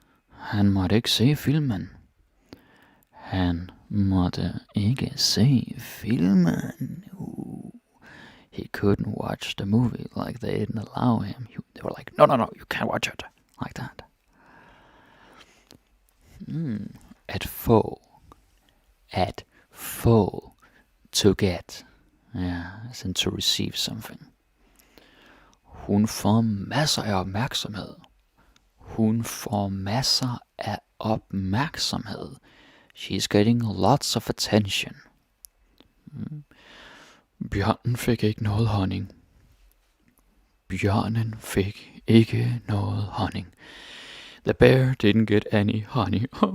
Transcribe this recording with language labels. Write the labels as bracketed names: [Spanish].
[Danish] Han måtte ikke se filmen. Han måtte ikke se filmen. [English] He couldn't watch the movie, like they didn't allow him. They were like, no, you can't watch it. Like that. [Danish] At få. At få. [English] To get. Yeah, as in to receive something. [Danish] Hun får masser af opmærksomhed. Hun får masser af opmærksomhed. [English] She's getting lots of attention. [Danish] Bjørnen fik ikke noget honning. Bjørnen fik ikke noget honning. [English] The bear didn't get any honey.